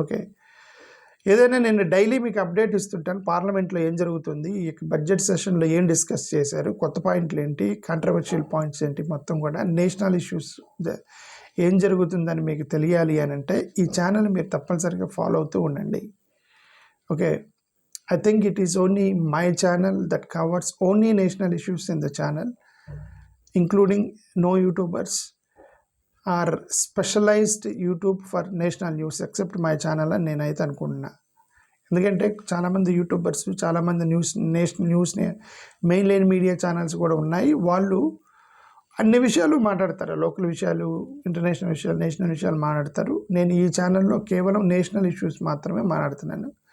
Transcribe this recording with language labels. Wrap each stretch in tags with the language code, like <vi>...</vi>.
<te>Okay, ఏదైనా నేను daily మీకు అప్డేట్ ఇస్తుంటాను. పార్లమెంట్లో ఏం జరుగుతుంది, ఈ బడ్జెట్ సెషన్లో ఏం డిస్కస్ చేశారు, కొత్త పాయింట్లు ఏంటి, కాంట్రవర్షియల్ పాయింట్స్ ఏంటి, మొత్తం కూడా నేషనల్ ఇష్యూస్ ఏం జరుగుతుందని మీకు తెలియాలి అని అంటే ఈ ఛానల్ మీరు తప్పనిసరిగా ఫాలో అవుతూ ఉండండి.</te> <en>okay, I think it is only my channel that covers only national issues in the channel, including no YouTubers or specialized YouTube for national news except my channel</en> <te>అని నేనైతే అనుకుంటున్నా. ఎందుకంటే చాలామంది యూట్యూబర్స్, చాలామంది నేషనల్ న్యూస్ని main line media channels కూడా ఉన్నాయి. వాళ్ళు అన్ని విషయాలు మాట్లాడతారు, లోకల్ విషయాలు, ఇంటర్నేషనల్ విషయాలు, నేషనల్ విషయాలు మాట్లాడతారు. నేను ఈ ఛానల్లో కేవలం నేషనల్ ఇష్యూస్ మాత్రమే మాట్లాడుతున్నాను.</te>